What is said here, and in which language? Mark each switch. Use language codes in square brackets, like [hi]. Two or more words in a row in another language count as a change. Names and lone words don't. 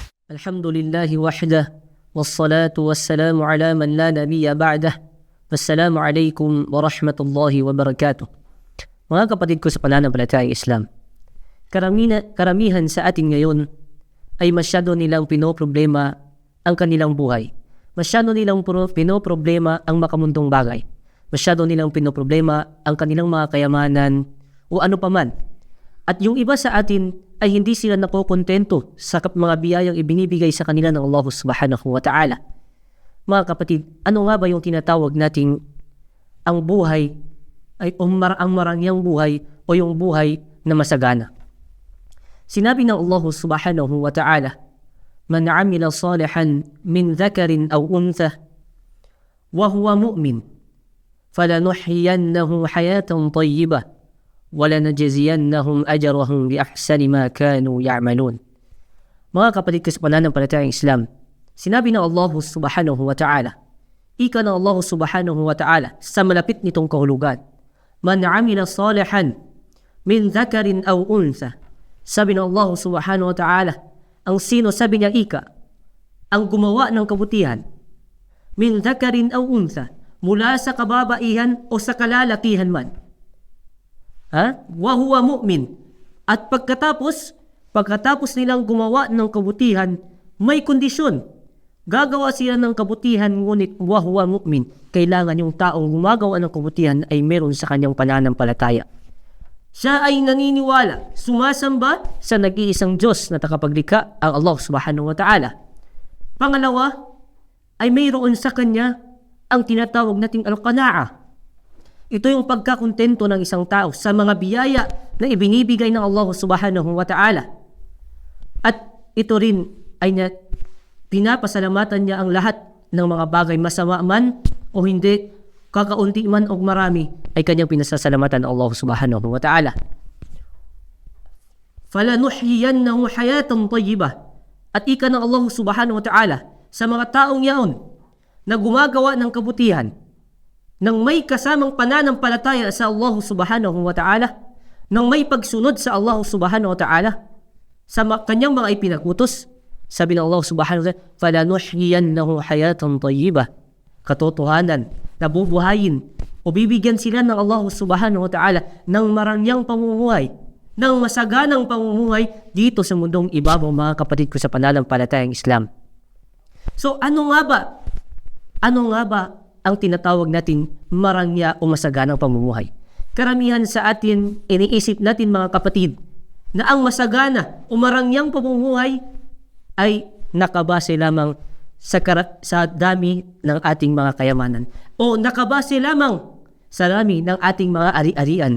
[ar] الحمد لله وحده والصلاة والسلام على من لا نبي بعده. والسلام عليكم ورحمة الله وبركاته. [tl] Mga kapatid ko sa pananampalatayang Islam, karamihan sa atin ngayon ay masyado nilang pinoproblema ang kanilang buhay. Masyado nilang pinoproblema ang makamundong bagay. Masyado nilang pinoproblema ang kanilang mga kayamanan o ano paman. At yung iba sa atin ay hindi sila nakokontento sa mga biyayang ibinibigay sa kanila ng Allah [ar] سبحانه وتعالى. [tl] Mga kapatid, ano nga ba yung tinatawag nating ang buhay ay ang marangyang buhay o yung buhay na masagana? Sinabi ng Allah [ar] سبحانه وتعالى, "من عمل صالحا من ذكر أو أنثى وهو مؤمن فلنحيينه حياة طيبة ولنجزينهم أجرهم بأحسن ما كانوا يعملون." [tl] Mga kapatid ko sa pananampalatayang Islam, sinabi ng Allah [ar] سبحانه وتعالى, [tl] ika ng Allah [ar] سبحانه وتعالى [tl] sa malapit nitong kahulugan, [ar] "من عمل صالحا من ذكر أو أنثى." [tl] Sabi ng Allah [ar] سبحانه وتعالى, [tl] ang sino, sabi niya ika, ang gumawa ng kabutihan, [ar] من ذكر أو أنثى, [tl] mula sa kababaihan o sa kalalakihan man. [ar] وهو مؤمن. [tl] At pagkatapos nilang gumawa ng kabutihan, may kondisyon. Gagawa sila ng kabutihan, ngunit [ar] وهو مؤمن. [tl] Kailangan yung taong gumagawa ng kabutihan ay meron sa kanyang pananampalataya. Siya ay naniniwala, sumasamba sa nag-iisang Diyos na takapaglikha, ang Allah [ar] سبحانه وتعالى. [tl] Pangalawa, ay mayroon sa kanya ang tinatawag nating al-qana'a. Ito yung pagkakontento ng isang tao sa mga biyaya na ibinibigay ng Allah [ar] سبحانه وتعالى. [tl] At ito rin ay pinapasalamatan niya ang lahat ng mga bagay, masama man o hindi, kakaunti man o marami, ay kanyang pinasasalamatan ng Allah [ar] سبحانه وتعالى. "فلنحيينه حياة طيبة." [tl] At ika ng Allah [ar] سبحانه وتعالى [tl] sa mga taong yaon na gumagawa ng kabutihan, nang may kasamang pananampalataya sa Allah [ar] سبحانه وتعالى, [tl] nang may pagsunod sa Allah [ar] سبحانه وتعالى, [tl] sa kanyang mga ipinagutos, sabi ng Allah [ar] سبحانه وتعالى, "فلنحيينه حياة طيبة." [tl] Katotohanan, nabubuhayin o bibigyan sila ng Allah [ar] سبحانه وتعالى [tl] ng marangyang pamumuhay, ng masaganang pamumuhay dito sa mundong ibabaw, mga kapatid ko sa pananampalatayang Islam. So ano nga ba ang tinatawag natin marangya o masaganang pamumuhay? Karamihan sa atin, iniisip natin mga kapatid, na ang masagana o marangyang pamumuhay ay nakabase lamang sa dami ng ating mga kayamanan o nakabase lamang sa dami ng ating mga ari-arian.